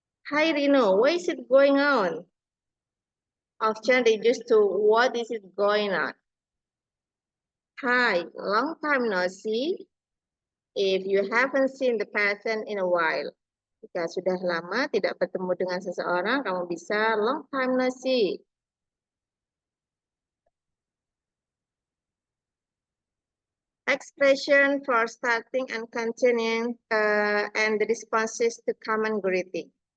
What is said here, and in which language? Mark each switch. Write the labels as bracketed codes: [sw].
[en] Hi, Rino, what is it going on? Often reduced to what is it going on? Hi, long time no see. If you haven't seen the person in a while. [id] Jika sudah lama tidak bertemu dengan seseorang, kamu bisa [en] long time no see. Expression for starting and continuing and the responses to common greeting.